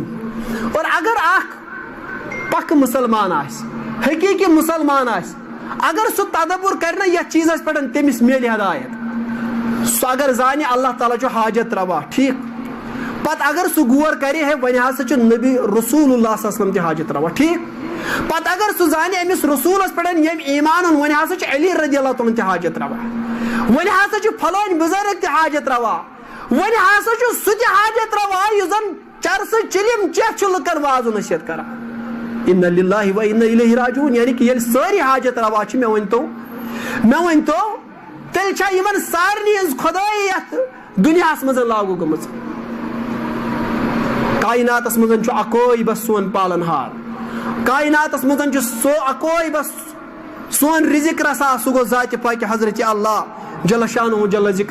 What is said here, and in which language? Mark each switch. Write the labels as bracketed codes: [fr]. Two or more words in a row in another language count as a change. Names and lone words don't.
[ks] اور اگر اکھ پکھ مسلمان آسہِ, حقیقی مسلمان آسہِ, اگر سُہ تدبر کرِ نا یتھ چیزس پٮ۪ٹھ تٔمِس میلہِ ہدایت. سُہ اگر زانہِ اللہ تعالیٰ چھُ حاجت روا ٹھیک, پتہٕ اگر سُہ غور کرِ ہے وۄنۍ ہسا چھُ نبی رسول اللہ [ar] صلی اللہ علیہ وسلم [ks] تہِ حاجت روا ٹھیک, پتہٕ اگر سُہ زانہِ أمِس رسوٗلس پٮ۪ٹھ ییٚمۍ ایمان اوٚن وۄنۍ ہسا چھُ علی [ar] رضی اللہ تعالیٰ [ks] تہِ حاجت روا, وۄنۍ ہسا چھُ فلٲنۍ بُزرگ تہِ حاجت روا, وۄنۍ ہسا چھُ سُہ تہِ حاجت روا یُس زن چرسہٕ چِلم چٮ۪تھ چھُ لُکن وازٕ نصیحت کران. [ar] اِنَّ لِلَّهِ وَإِنَّ إِلَيْهِ راجعوٗن, [ks] یعنی کہ ییٚلہِ سٲری حاجت روا چھِ مےٚ ؤنۍتو تیٚلہِ چھا یِمن سارنٕے ہٕنٛز خۄدٲیی یتھ دُنیاہس منٛز لاگوٗ گٔمٕژ. کایناتس منٛز چھُ اکوے بس سون پالن ہار, کایناتس منٛز چھُ سُہ اکوے بس سون رزق رسا, سُہ گوٚو ذاتِ پاکہِ حضرت اللہ [ar] جل شانہ جل ذکر.